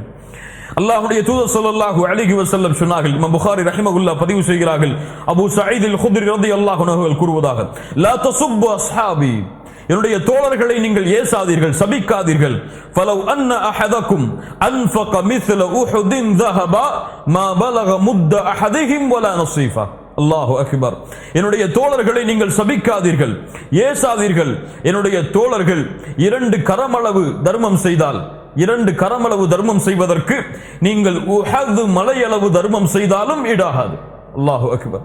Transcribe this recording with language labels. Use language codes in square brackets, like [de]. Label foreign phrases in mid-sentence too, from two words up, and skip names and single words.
[ta] அல்லாஹ்வுடைய தூதர் [ar] صلى الله عليه وسلم [ta] சொன்னார்கள், இமாம் புகாரி ரஹிமஹுல்லாஹ் பதிவு செய்கிறார்கள், அபூ சயீத் அல் குத்ரி [ar] رضي الله عنه [ta] அவர்கள் கூறுவதாக, [ar] لا تسبوا أصحابي, [ta] என்னுடைய தோழர்களை நீங்கள் ஏசாதீர்கள், சபிக்காதீர்கள். [ar] فلو أن أحدكم أنفق مثل أحد ذهب ما بلغ مد احدهم ولا نصيفا. الله أكبر. [ta] என்னுடைய தோழர்களை நீங்கள் சபிக்காதீர்கள், ஏசாதீர்கள். என்னுடைய தோழர்கள் 2 கரமளவு தர்மம் செய்தால், 2 கரமளவு தர்மம் செய்வதற்கு நீங்கள் உஹது மலையளவு தர்மம் செய்தாலும் ஈடாகாது. [ar] الله أكبر.